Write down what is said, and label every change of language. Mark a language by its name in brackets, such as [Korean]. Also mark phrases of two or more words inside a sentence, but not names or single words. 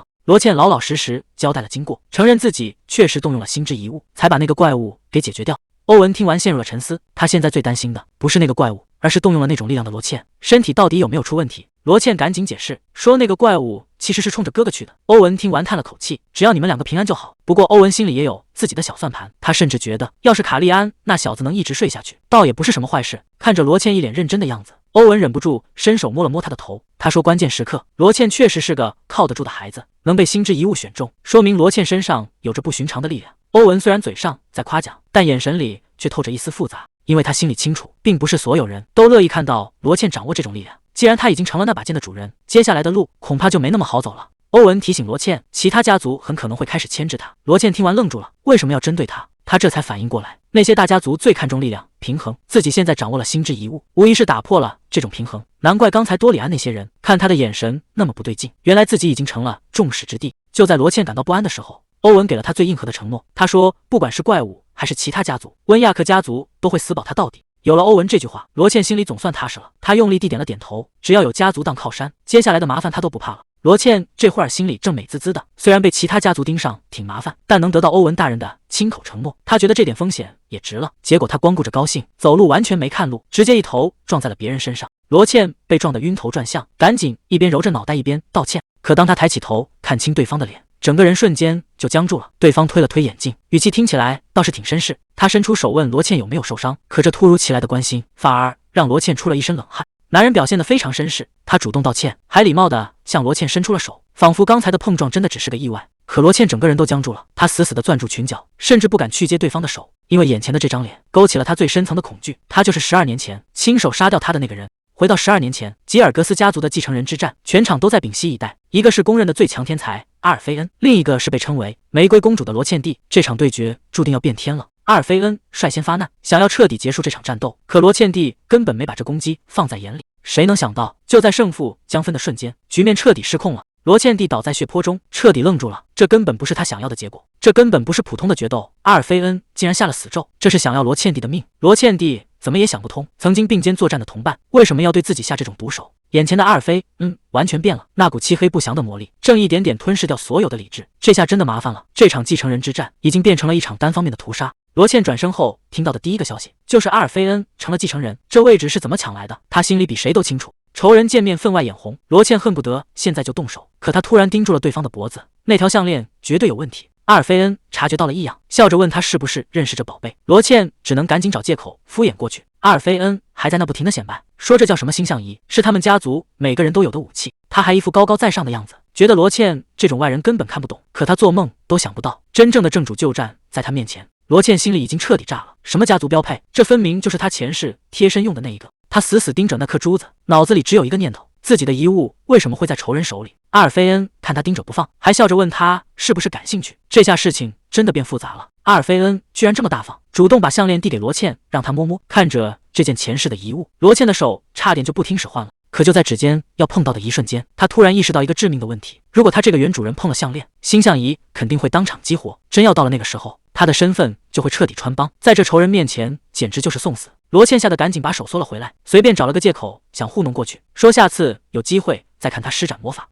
[Chinese] 羅茜老老實實交代了經過，承認自己確實動用了心之遺物，才把那個怪物給解決掉。歐文聽完陷入了沉思，他現在最擔心的不是那個怪物，而是動用了那種力量的羅茜身體到底有沒有出問題。羅茜趕緊解釋說那個怪物其實是衝着哥哥去的。歐文聽完嘆了口氣，只要你們兩個平安就好。不過歐文心裡也有自己的小算盤，他甚至覺得要是卡利安那小子能一直睡下去，倒也不是什麼壞事。看着羅茜一臉認真的樣子，歐文忍不住伸手摸了摸他的頭，他說關鍵時刻羅茜確實是個靠得住的孩子，能被心之遺物選中，說明羅茜身上有着不尋常的力量。歐文雖然嘴上在誇獎，但眼神裡卻透着一絲複雜，因為他心裡清楚，並不是所有人都樂意看到羅茜掌握這種力量。既然他已經成了那把劍的主人，接下來的路恐怕就沒那麼好走了。歐文提醒羅茜，其他家族很可能會開始牽制他。羅茜聽完愣住了，為什麼要針對他？他這才反應過來，那些大家族最看重力量平衡，自己現在掌握了心之遺物，無疑是打破了這種平衡。難怪剛才多里安那些人看他的眼神那麼不對勁，原來自己已經成了众矢之的。就在羅茜感到不安的時候，歐文給了他最硬核的承諾，他說不管是怪物還是其他家族，溫亞克家族都會死保他到底。有了歐文這句話，羅茜心裡總算踏實了，他用力地點了點頭，只要有家族當靠山，接下來的麻煩他都不怕了。羅茜這會兒心裡正美滋滋的，雖然被其他家族盯上挺麻煩，但能得到歐文大人的親口承諾，他覺得這點風險也值了。結果他光顧着高興，走路完全沒看路，直接一頭撞在了別人身上。羅茜被撞得暈頭轉向，趕緊一邊揉着腦袋一邊道歉。可當他抬起頭看清對方的臉，整個人瞬間就僵住了。对方推了推眼鏡，語氣聽起來倒是挺紳士。他伸出手問羅茜有沒有受傷，可這突如其來的關心反而讓羅茜出了一身冷汗。男人表現得非常紳士，他主動道歉，還禮貌地向羅茜伸出了手，仿佛剛才的碰撞真的只是個意外。可羅茜整個人都僵住了，他死死地攥住裙角，甚至不敢去接對方的手，因為眼前的這張臉勾起了他最深層的恐懼。他就是12年前親手殺掉他的那個人。回到12年前，吉爾格斯家族的继承人之戰，全場都在屏息以待。一個是公認的最強天才阿爾菲恩，另一個是被稱為玫瑰公主的羅茜蒂。這場對決注定要變天了。阿爾菲恩率先發難，想要徹底結束這場戰鬥，可羅茜蒂根本沒把這攻擊放在眼裡。誰能想到，就在勝負將分的瞬間，局面徹底失控了。羅茜蒂倒在血泊中，徹底愣住了。這根本不是他想要的結果，這根本不是普通的決鬥。阿爾菲恩竟然下了死咒，這是想要羅茜蒂的命。羅茜蒂怎麼也想不通，曾經并肩作戰的同伴為什麼要對自己下這種毒手？眼前的阿爾菲完全變了，那股漆黑不祥的魔力正一點點吞噬掉所有的理智。這下真的麻煩了，這場繼承人之戰已經變成了一場單方面的屠殺。羅茜轉身後聽到的第一個消息就是阿爾菲恩成了繼承人，這位置是怎麼搶來的？他心裡比誰都清楚。仇人見面分外眼紅，羅茜恨不得現在就動手，可他突然盯住了對方的脖子，那條項鏈絕對有問題。阿爾菲恩察覺到了異樣，笑着問他是不是認識這寶貝。羅茜只能趕緊找借口敷衍過去。阿爾菲恩還在那不停地顯擺，說這叫什麼星象儀，是他們家族每個人都有的武器。他還一副高高在上的樣子，覺得羅茜這種外人根本看不懂。可他做夢都想不到，真正的正主就站在他面前。羅茜心裡已經徹底炸了，什麼家族標配，這分明就是他前世貼身用的那一個。他死死盯着那顆珠子，腦子裡只有一個念頭，自己的遺物為什麼會在仇人手裡？阿爾菲恩看他盯着不放，還笑着問他是不是感興趣。這下事情真的變複雜了。阿爾菲恩居然這麼大方，主動把項鏈遞給羅茜，讓他摸摸。看着這件前世的遺物，羅茜的手差點就不听使喚了。可就在指尖要碰到的一瞬間，他突然意識到一個致命的問題：如果他這個原主人碰了項鏈，星象儀肯定會當場激活。真要到了那個時候，他的身份就會徹底穿幫，在這仇人面前簡直就是送死。羅茜嚇得趕緊把手縮了回來，隨便找了個借口想糊弄過去，說下次有機會再看他施展魔法。